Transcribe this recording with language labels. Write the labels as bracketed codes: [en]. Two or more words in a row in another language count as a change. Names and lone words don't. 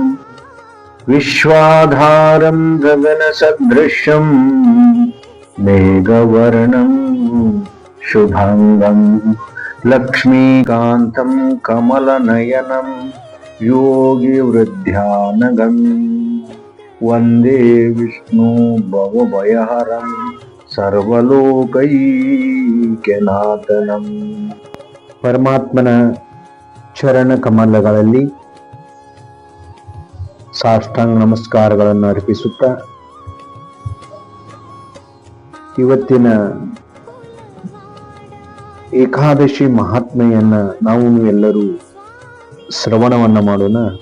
[sa] विश्वाधारं गगनसदृशं मेघवर्णं शुभांगं लक्ष्मीकान्तं कमलनयनं योगिवृद्ध्यानगं वन्दे विष्णु भवभयहरं ಸರ್ವಲೋಕೈಕ್ಯನಾಥನಂ. [kn] ಪರಮಾತ್ಮನ ಚರಣ ಕಮಲಗಳಲ್ಲಿ ಸಾಷ್ಟಾಂಗ ನಮಸ್ಕಾರಗಳನ್ನು ಅರ್ಪಿಸುತ್ತಾ ಇವತ್ತಿನ ಏಕಾದಶಿ ಮಹಾತ್ಮೆಯನ್ನ ನಾವು ಎಲ್ಲರೂ ಶ್ರವಣವನ್ನ ಮಾಡೋಣ.